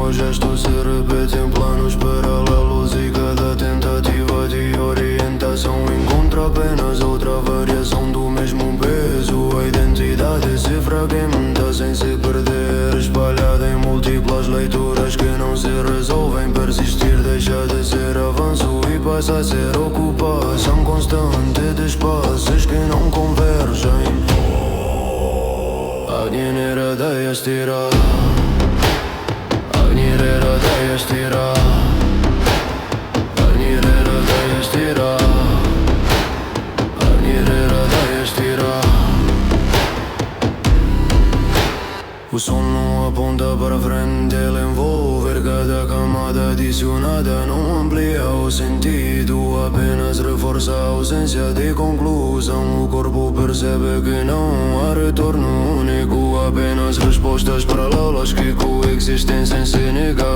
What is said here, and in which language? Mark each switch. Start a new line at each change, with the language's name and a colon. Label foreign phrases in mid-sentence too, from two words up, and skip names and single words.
Portuguese: Os gestos se repetem, planos paralelos, e cada tentativa de orientação encontra apenas outra variação do mesmo peso. A identidade se fragmenta sem se perder, espalhada em múltiplas leituras que não se resolvem. Persistir deixa de ser avanço e passa a ser ocupação constante de espaços que não convergem.
Sanskrit: Agni Uridaya Stira, Agni Uridaya Stira, Agni Uridaya Stira, Agni Uridaya Stira.
Portuguese: O sol não aponta para frente, ele envolve cada camada adicionada. Não amplia o sentido, apenas reforça a ausência de conclusão. O corpo percebe que não há retorno único, apenas respostas paralelas que coexistem sem se negar.